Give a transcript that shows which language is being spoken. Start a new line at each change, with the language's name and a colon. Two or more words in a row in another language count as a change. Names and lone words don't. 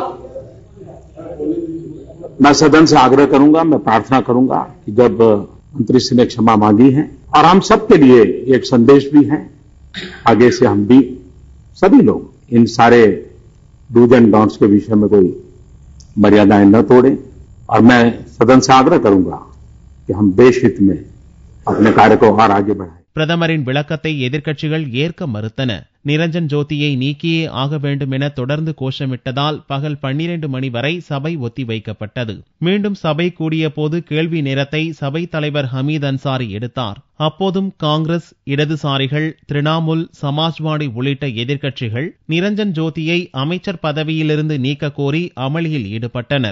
Hindi: मैं सदन से आग्रह करूंगा, मैं प्रार्थना करूंगा कि जब मंत्री श्री ने क्षमा मांगी है, और हम सबके लिए एक संदेश भी है, आगे से हम भी सभी लोग इन सारे
English: dos and don'ts
Hindi: के विषय में कोई मर्यादाएं न तोड़ें, और मैं सदन से आग्रह करूंगा कि हम देश हित में अपने कार्य को और आगे बढ़ाएं.
Tamil: பிரதமரின் விளக்கத்தை எதிர்க்கட்சிகள் ஏற்க மறுத்தன. நிரஞ்சன் ஜோதியை நீக்கியே ஆக வேண்டும் என தொடர்ந்து கோஷமிட்டதால் பகல் 12 மணி வரை சபை ஒத்திவைக்கப்பட்டது. மீண்டும் சபை கூடிய போது கேள்வி நேரத்தை சபை தலைவர் ஹமீத் அன்சாரி எடுத்தார். அப்போதும் காங்கிரஸ், இடதுசாரிகள், திரிணாமுல், சமாஜ்வாடி உள்ளிட்ட எதிர்க்கட்சிகள் நிரஞ்சன் ஜோதியை அமைச்சர் பதவியிலிருந்து நீக்க கோரி அமளியில் ஈடுபட்டனர்.